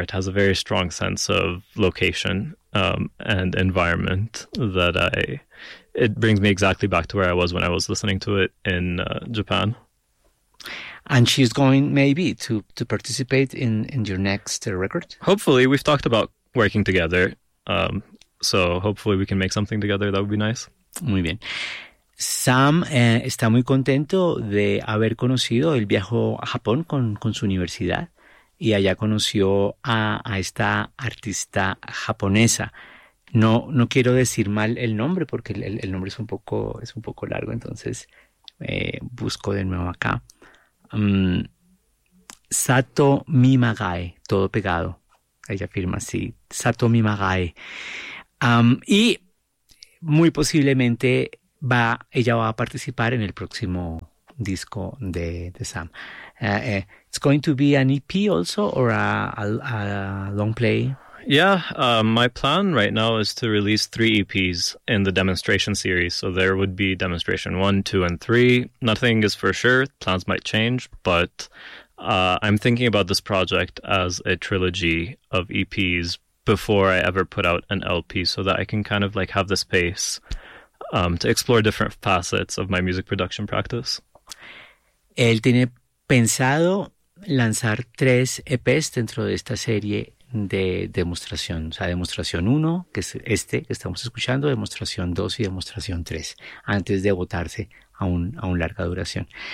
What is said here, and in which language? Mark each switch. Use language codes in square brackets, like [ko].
[en] It has a very strong sense of location and environment that it brings me exactly back to where I was when I was listening to it in Japan. And she's going maybe to participate in your next record? Hopefully. We've talked about working together. So hopefully we can make something together. That would be nice. [es] Muy bien. Sam está muy contento de haber conocido, él viajó a Japón con su universidad y allá conoció a esta artista japonesa. No quiero decir mal el nombre porque el nombre es un poco largo, entonces busco de nuevo acá. Satomi Magai, todo pegado. Ella firma así, Satomi Magai. Y muy posiblemente ella va a participar en el próximo disco de Sam. [en] It's going to be an EP also, or a long play? Yeah, my plan right now is to release 3 EPs in the demonstration series. So there would be demonstration 1, 2, and 3. Nothing is for sure. Plans might change, but I'm thinking about this project as a trilogy of EPs before I ever put out an LP, so that I can kind of like have the space to explore different facets of my music production practice. [es] Él tiene pensado lanzar 3 EPs dentro de esta serie de demostración. O sea, demostración 1, que es este que estamos escuchando, demostración 2 y demostración 3, antes de botarse a un larga duración.